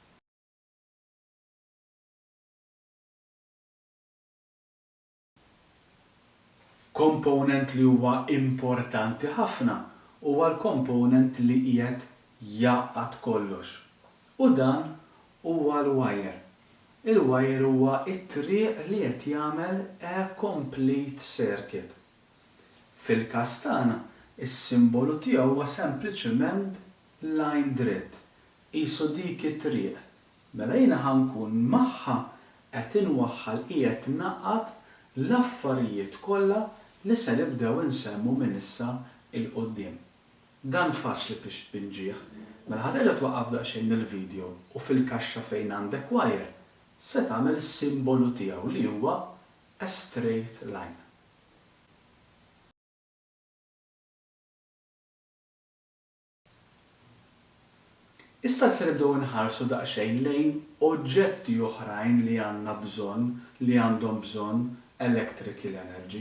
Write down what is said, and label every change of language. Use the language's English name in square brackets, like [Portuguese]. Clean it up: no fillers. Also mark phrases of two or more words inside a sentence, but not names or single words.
[Maltese] Komponent li huwa importanti ħafna huwa l-komponent li qiegħed jgħaqqad kollox. U dan huwa l-wire. Il-wire huwa it-triq li qed jagħmel [English] a complete circuit. [Maltese] Fil-każ tagħna, is-simbolu tiegħu huwa sempliċement line dritt. Qisu dik it-triq. Mela jiena ħankun magħha qed inwaħħal qiegħed naqgħad l-affarijiet kollha li se nibdew insemmu minn issa il-qudiem. Dan faċli biex tpinġih. Mela ħaterġa' twaqqaf daqsxejn il-video u fil-kaxxa fejn għandek wire se tagħmel is-simbolu tiegħu li huwa [English] a straight line. [Maltese] Issa se nibdew inħarsu daqsxejn lejn oġġetti oħrajn li għandna bżonn li għandhom bżonn [English] electrical energy.